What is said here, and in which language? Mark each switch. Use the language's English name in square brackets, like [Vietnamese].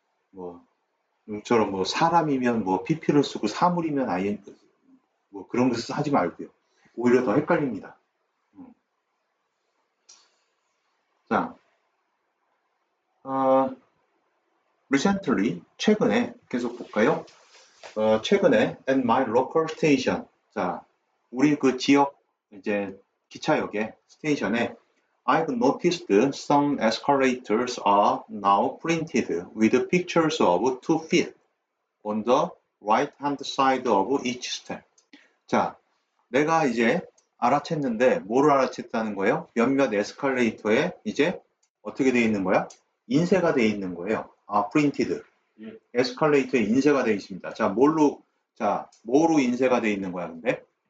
[Korean] 뭐 처럼 뭐 사람이면 뭐 pp를 쓰고 사물이면 ing 뭐 그런 거 하지 말고요. 오히려 더 헷갈립니다. 자, recently 최근에 계속 볼까요? 최근에 [English] at my local station. [Korean] 자, 우리 그 지역 이제 기차역에 스테이션에 [English] I've noticed some escalators are now printed with pictures of 2 feet on the right-hand side of each step. [Korean] 자, 내가 이제 알아챘는데 뭐를 알아챘다는 거예요? 몇몇 에스컬레이터에 이제 어떻게 되어 있는 거야? 인쇄가 되어 있는 거예요. [English] printed. [Korean] 에스컬레이터에 인쇄가 되어 있습니다. 자, 뭐로 인쇄가 되어 있는 거야, 근데?